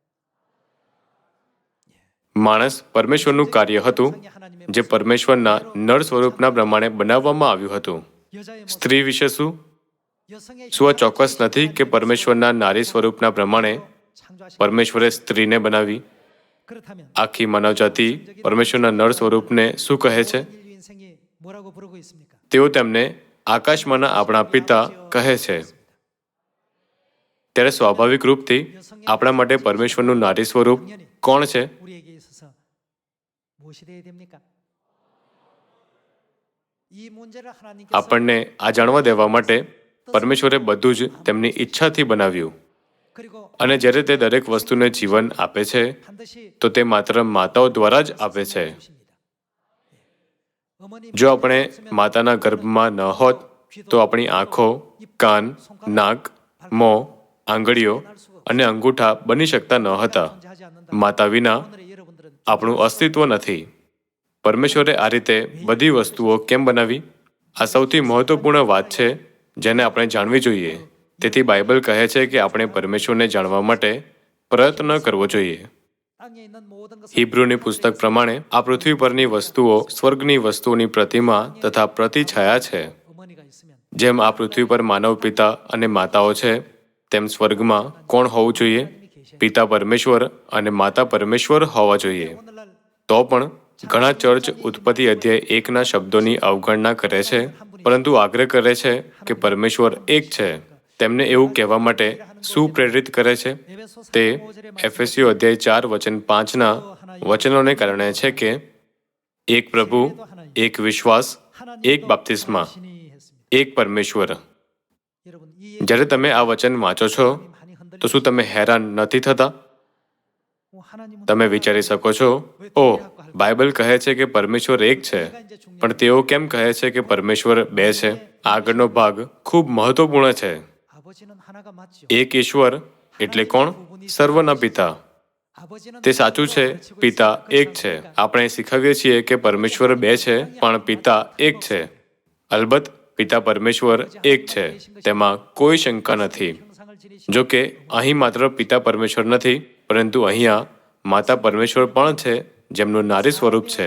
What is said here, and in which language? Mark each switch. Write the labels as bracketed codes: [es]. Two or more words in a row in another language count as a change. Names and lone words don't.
[gu] માણસ પરમેશ્વરનું કાર્ય હતું, જે પરમેશ્વરના નર સ્વરૂપના પ્રમાણે બનાવવામાં આવ્યું હતું. [ko] 여자의 [gu] સ્ત્રી વિશે શું? [ko] 여성의 [gu] શું આ ચોક્કસ નથી કે પરમેશ્વરના નારી સ્વરૂપના પ્રમાણે [ko] 창조하신 [gu] પરમેશ્વરે સ્ત્રીને બનાવી? [ko] 그렇다면 [gu] આખી માનવજાતિ પરમેશ્વરના નર સ્વરૂપને શું કહે છે? [ko] 인류 인생이 뭐라고 부르고 있습니까? [gu] તેઓ તેમને આકાશમાંના આપણા પિતા કહે છે. ત્યારે સ્વાભાવિક રૂપથી આપણા માટે પરમેશ્વરનું નારી સ્વરૂપ કોણ છે? [ko] 우리에게 있어서 무엇이 되어야 됩니까? 이 문제를 하나님께서 [gu] આપણને આ જાણવા દેવા માટે પરમેશ્વરે બધું જ તેમની ઈચ્છાથી બનાવ્યું. [ko] 그리고 [gu] અને જ્યારે તે દરેક વસ્તુને જીવન આપે છે [ko] 반드시 [gu] તો તે માત્ર માતાઓ દ્વારા જ આપે છે. [ko] 주십니다. 어머니 [gu] જો આપણે માતાના ગર્ભમાં ન હોત તો આપણી આંખો, કાન, નાક, મોં, આંગળીઓ અને અંગૂઠા બની શકતા ન હતા. [ko] 존재하지 않는다. [gu] માતા વિના [ko] 오늘의 여러분들은 [gu] આપણું અસ્તિત્વ નથી. પરમેશ્વરે આ રીતે બધી વસ્તુઓ કેમ બનાવી? આ સૌથી મહત્વપૂર્ણ વાત છે જેને આપણે જાણવી જોઈએ. તેથી બાઇબલ કહે છે કે આપણે પરમેશ્વરને જાણવા માટે પ્રયત્ન કરવો જોઈએ. [ko] 땅에 있는 모든 것을 [gu] હિબ્રુની પુસ્તક પ્રમાણે આ પૃથ્વી પરની વસ્તુઓ સ્વર્ગની વસ્તુઓની પ્રતિમા તથા પ્રતિછાયા છે. [ko] 어머니가 있으면 [gu] જેમ આ પૃથ્વી પર માનવ પિતા અને માતાઓ છે, તેમ સ્વર્ગમાં કોણ હોવું જોઈએ? પિતા પરમેશ્વર અને માતા પરમેશ્વર હોવા જોઈએ. [ko] 오늘날 [gu] તો પણ ઘણા ચર્ચ ઉત્પત્તિ અધ્યાય 1ના શબ્દોની અવગણના કરે છે, પરંતુ આગ્રહ કરે છે કે પરમેશ્વર એક છે. તેમને એવું કહેવા માટે શું પ્રેરિત કરે છે? તે એફેસીઓ અધ્યાય 4 વચન 5ના વચનોને કારણે છે કે એક પ્રભુ, એક વિશ્વાસ, એક બાપ્તિસ્મા, [ko] 신이 했습니다. [gu] એક પરમેશ્વર. [ko] 여러분 이 [gu] જ્યારે તમે આ વચન વાંચો છો [ko] 많이 흔들리고 [gu] તો શું તમે હેરાન નથી થતા? [ko] 하나님은 [gu] તમે વિચારી શકો છો, ઓહ, બાઇબલ કહે છે કે પરમેશ્વર એક છે, પણ તેઓ કેમ કહે છે કે પરમેશ્વર બે છે? આગળનો ભાગ ખૂબ મહત્વપૂર્ણ છે. [ko] 아버지는 하나가 맞죠. [gu] એક ઈશ્વર એટલે કોણ? સર્વના પિતા. તે સાચું છે, પિતા એક છે. આપણે શીખવીએ છીએ કે પરમેશ્વર બે છે, પણ પિતા એક છે. અલબત્ત પિતા પરમેશ્વર એક છે, તેમાં કોઈ શંકા નથી. જો કે અહીં માત્ર પિતા પરમેશ્વર નથી, પરંતુ અહીંયા માતા પરમેશ્વર પણ છે, જેમનું નારી સ્વરૂપ છે.